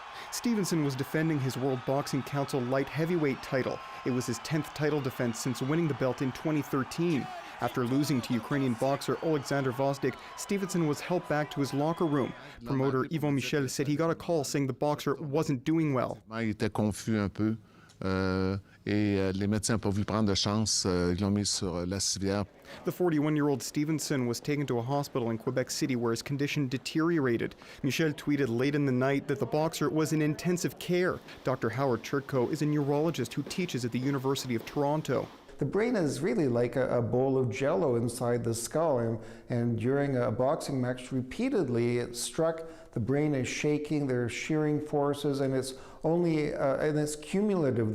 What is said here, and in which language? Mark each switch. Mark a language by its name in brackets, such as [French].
[English] Stevenson was defending his World Boxing Council light heavyweight title. It was his 10th title defense since winning the belt in 2013. After losing to Ukrainian boxer Alexander Vosdik, Stevenson was helped back to his locker room. Promoter Yvon Michel said he got a call saying the boxer wasn't doing well. [French] Il était confus un peu et les médecins n'ont pas voulu prendre de chance. Ils l'ont mis sur la civière. [English] The 41-year-old Stevenson was taken to a hospital in Quebec City where his condition deteriorated. Michel tweeted late in the night that the boxer was in intensive care. Dr. Howard Churtko is a neurologist who teaches at the University of Toronto. The brain is really like a bowl of jello inside the skull, and during a boxing match repeatedly it struck, the brain is shaking, there's shearing forces, and it's only, and it's cumulative.